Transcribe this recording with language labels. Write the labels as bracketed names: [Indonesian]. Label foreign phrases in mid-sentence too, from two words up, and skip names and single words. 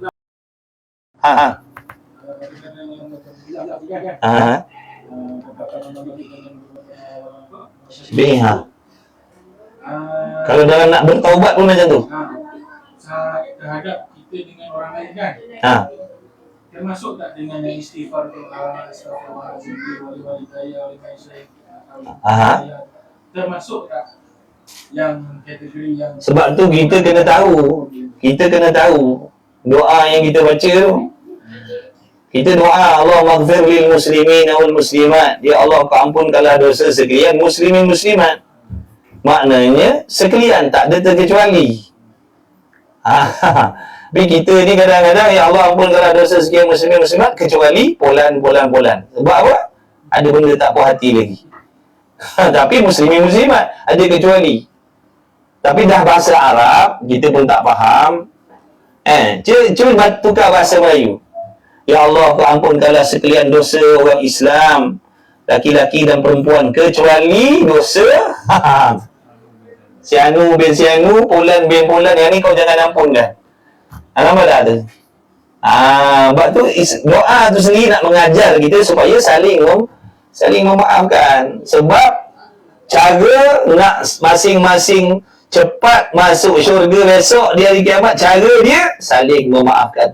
[Malay] Kalau dalam nak bertaubat pun macam tu. Terhadap kita dengan orang lain kan. Termasuk tak dengan yang istighfar tu, astagfirullahaladzim, wali-wali daya, wali syekh, termasuk tak yang kategori yang, sebab tu kita kena tahu doa yang kita baca tu. Kita doa, [Arabic] اللهم اغفر للمسلمين والمسلمات, [Malay] ya Allah kau ampunkanlah dosa sekalian muslimin muslimat. Maknanya sekalian, tak ada terkecuali. Tapi kita ni kadang-kadang, ya Allah ampunkanlah dosa sekian muslimin muslimat, kecuali polan. Sebab apa? Ada benda tak puas hati lagi. Tapi muslimin muslimat ada kecuali. Tapi dah bahasa Arab kita pun tak faham. Cuba tukar bahasa Melayu. Ya Allah kau ampunkanlah sekalian dosa orang Islam, laki-laki dan perempuan, kecuali dosa si anu bin si anu, pulan bin pulan, yang ni kau jangan ampunkan. Nampak tak tu? Sebab tu doa tu sendiri nak mengajar kita supaya saling memaafkan. Sebab cara nak masing-masing cepat masuk syurga besok di hari kiamat, cara dia saling memaafkan.